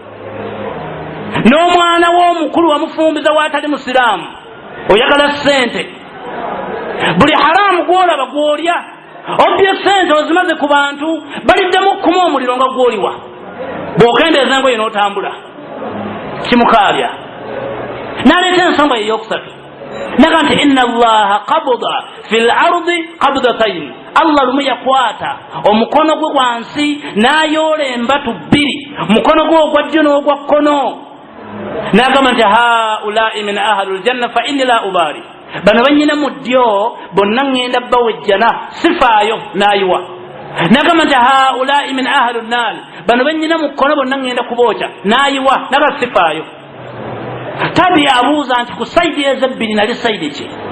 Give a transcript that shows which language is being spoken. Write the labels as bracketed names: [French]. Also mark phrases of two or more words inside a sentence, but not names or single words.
[Ganda] n'omwana w'omukulu wamufumbiza waatali musiraamu oyagala ssente buli haramu gwolaba gwolya obye ssente ozimaze ku bantu baliddemu okukuma omuliro nga gwoliwa bw'okendeeza engoye n'otambula kimukaabya n'aleeta ensonga ye eyokusatu naga nti [Arabic] إن الله قبض في الأرض قبضتين, [Ganda] allah lumu yakwata omukono gwe wansi n'ayolemba tubbiri, mukono gwe ogwa ddyo n'ogwa kkono, n'agamba nti [Arabic] هؤلاء من أهل الجنة فإني لا أبالي, [Ganda] bano banyina mu ddyo bonna ŋŋenda bawejjana sifaayo n'ayiwa. N'agamba nti [Arabic] هؤلاء من أهل النار, [Ganda] bano banyina mu kkono bonna ŋŋenda kubookya n'ayiwa, naga sifaayo. Tabi abuuza nti ku sayidi ezebbiri nali sayidi ki?